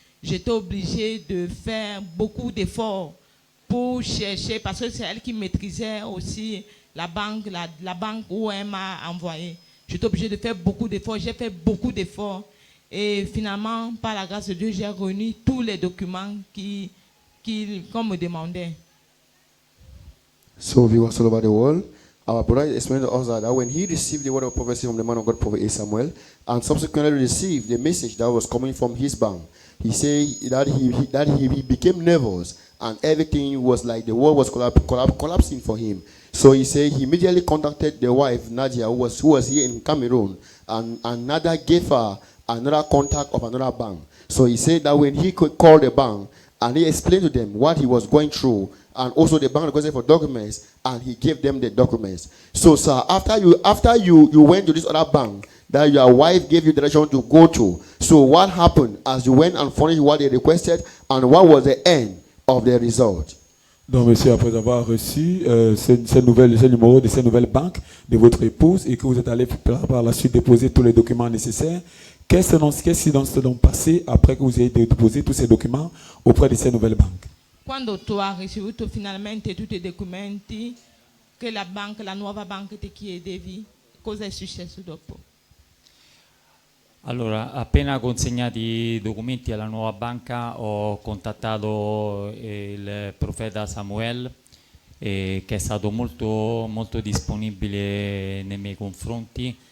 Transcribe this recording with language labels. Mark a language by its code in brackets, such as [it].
[fr] J'étais obligée de faire beaucoup d'efforts pour chercher, parce que c'est elle qui maîtrisait aussi la banque où elle m'a envoyé. J'étais obligée de faire beaucoup d'efforts. J'ai fait beaucoup d'efforts. Et finalement, par la grâce de Dieu, j'ai réuni tous les documents qu'on me demandait. [en] So viewers all over the world, our brother explained to us that when he received the word of prophecy from the man of God, Prophet A. Samuel, and subsequently received the message that was coming from his bank, he said that he became nervous and everything was like the world was collapsing for him. So he said he immediately contacted the wife, Nadia, who was here in Cameroon, and Nadia gave her another contact of another bank. So he said that when he could call the bank and he explained to them what he was going through, and also the bank requested for documents, and he gave them the documents. So, sir, after you went to this other bank that your wife gave you direction to go to, so what happened as you went and furnished what they requested, and what was the end of the result? [fr] Donc, monsieur, après avoir reçu ce numéro de cette nouvelle banque de votre épouse et que vous êtes allé par la suite déposer tous les documents nécessaires, qu'est-ce qui s'est donc passé après que vous ayez déposé tous ces documents auprès de cette nouvelle banque? [it] Quando tu hai ricevuto finalmente tutti i documenti che la nuova banca ti chiedevi, cosa è successo dopo? Allora, appena consegnati i documenti alla nuova banca, ho contattato il profeta Samuel, che è stato molto, molto disponibile nei miei confronti.